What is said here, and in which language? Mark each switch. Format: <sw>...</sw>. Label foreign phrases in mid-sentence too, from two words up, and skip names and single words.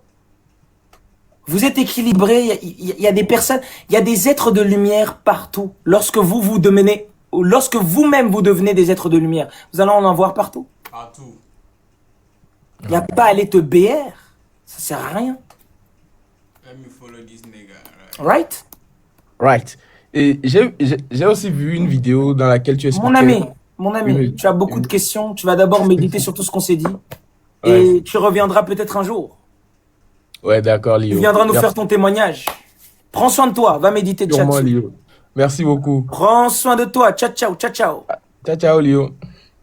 <fr>Vous êtes équilibrés, il y a des personnes, il y a des êtres de lumière partout. Lorsque vous devenez, lorsque vous-même vous devenez des êtres de lumière, vous allez en voir partout. Partout. Il n'y a pas à aller te BR. Ça sert à rien.</fr> <en>Let me follow this nigga. Right? right.</en> <fr>Et j'ai aussi vu une vidéo dans laquelle tu expliquais. Mon ami, Oui. tu as beaucoup de questions. Tu vas d'abord méditer sur tout ce qu'on s'est dit. Ouais. Et tu reviendras peut-être un jour. Ouais, d'accord, Lio. Tu viendras nous Merci. faire ton témoignage. Prends soin de toi. Va méditer, Sûrement, ciao. Lio. Merci beaucoup. Prends soin de toi.</fr> <it>Ciao, ciao, ciao, ciao. Ciao, ciao, Lio.</it>